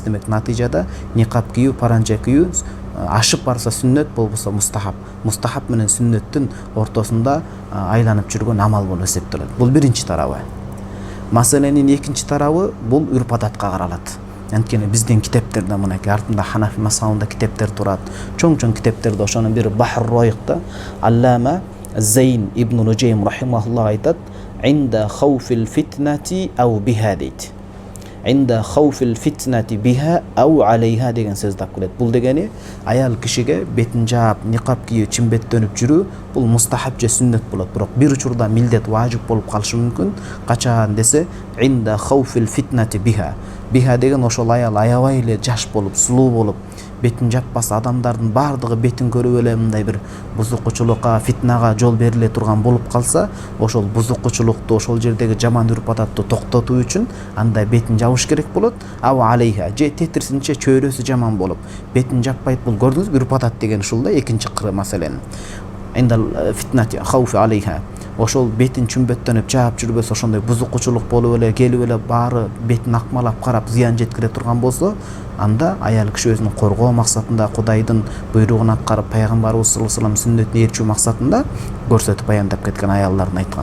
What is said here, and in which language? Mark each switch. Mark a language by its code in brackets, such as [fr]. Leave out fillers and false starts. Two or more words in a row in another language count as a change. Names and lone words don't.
[ky] Демек натыйжада никап кийүү, паранжа кийүү ашып барса сүннөт, болбосо мустахаб. Мустахаб менен сүннөттүн ортосунда айланып жүргөн амал болуп эсептелет. Бул биринчи тарабы. Маселенин экинчи тарабы бул үрп адатка каралат. Анткени биздин китептерде мынакей артында Ханафи мазхабында китептер турат. Чоң-чоң китептерде ошонун бири Бахр Ройкта Аллама Зейн ибн Нужейм рахимахуллах айтат: [ar] "عند خوف الفتنة أو بها" [ky] дейт. [ar] "عند خوف الفتنة بها أو عليها" [ky] деген сөз тап келет. Бул дегени аял кишиге бетин жаап, никап кийүү, чимбеттөнүп жүрүү бул мустахаб же сүннөт болот. Бирок бир учурда милдет, важип болуп калышы мүмкүн. Качан десе, [ar] "عند خوف الفتنة بها". [ky] Биха деген ошол аял аябай эле жаш болуп, сулуу болуп, бетин жаппаса адамдардын баардыгы бетин көрүп эле мындай бир бузукчулукка, фитнага жол бериле турган болуп калса, ошол бузукчулукту, ошол жердеги жаман үрп адатты токтотуу үчүн анда бетин жабыш керек болот. [ar] أو عليها [ky] же тетирсинче чөйрөсү жаман болуп, бетин жаппайт. Бул көрдүңүзбү, үрп адат деген ушул да экинчи кыры маселен. [ar] عند الفتنة خوف عليها. [ky] Ошол бетин чүмбөттөнүп жаап жүрбөсө, ошондой бузукчулук болуп эле, келип эле баары бетин акмалап карап зыян жеткире турган болсо, анда аял киши өзүн коргоо максатында, Кудайдын буйругун аткарып, пайгамбарыбыз [ar] صلى الله عليه وسلم [ky] сүннөтүнө ээрчүү максатында көрсөтүп баяндап кеткен аялдардын айткан.